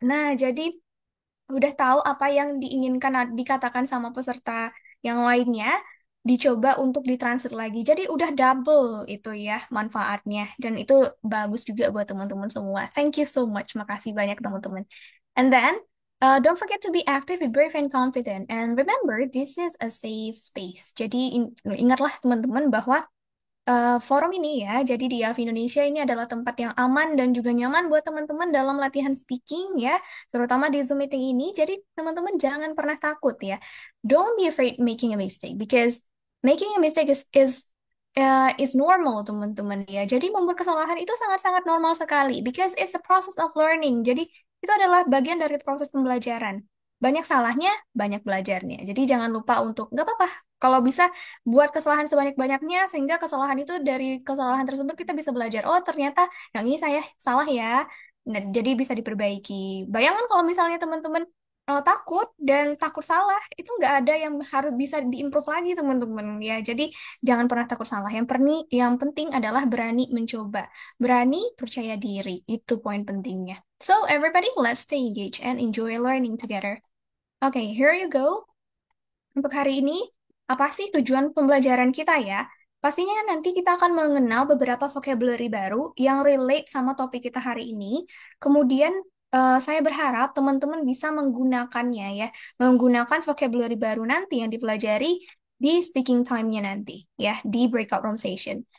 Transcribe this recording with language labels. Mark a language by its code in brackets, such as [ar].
[id] Nah, jadi udah tahu apa yang diinginkan dikatakan sama peserta yang lainnya, dicoba untuk ditranslate lagi. Jadi udah double itu ya manfaatnya, dan itu bagus juga buat teman-teman semua. [en] Thank you so much, [id] makasih banyak teman-teman. [en] And then Don't forget to be active, be brave and confident. And remember, this is a safe space. [id] Jadi ingatlah teman-teman bahwa forum ini ya, jadi di AF Indonesia ini adalah tempat yang aman dan juga nyaman buat teman-teman dalam latihan speaking ya, terutama di Zoom meeting ini. Jadi teman-teman jangan pernah takut ya. [en] Don't be afraid making a mistake because making a mistake is normal [id] teman-teman ya. Jadi membuat kesalahan itu sangat-sangat normal sekali [en] because it's a process of learning. [id] Jadi itu adalah bagian dari proses pembelajaran. Banyak salahnya, banyak belajarnya. Jadi jangan lupa untuk nggak apa-apa. Kalau bisa buat kesalahan sebanyak-banyaknya sehingga kesalahan itu dari kesalahan tersebut kita bisa belajar. Oh, ternyata yang ini saya salah ya. Nah, jadi bisa diperbaiki. Bayangkan kalau misalnya teman-teman takut dan takut salah, itu nggak ada yang harus bisa diimprove lagi teman-teman ya. Jadi jangan pernah takut salah. Yang penting adalah berani mencoba, berani percaya diri. Itu poin pentingnya. [en] So everybody, let's stay engaged and enjoy learning together. Okay, here you go. [id] Untuk hari ini, apa sih tujuan pembelajaran kita ya? Pastinya nanti kita akan mengenal beberapa vocabulary baru yang relate sama topik kita hari ini. Kemudian, saya berharap teman-teman bisa menggunakannya ya, menggunakan vocabulary baru nanti yang dipelajari di speaking time-nya nanti, ya, di breakout room session.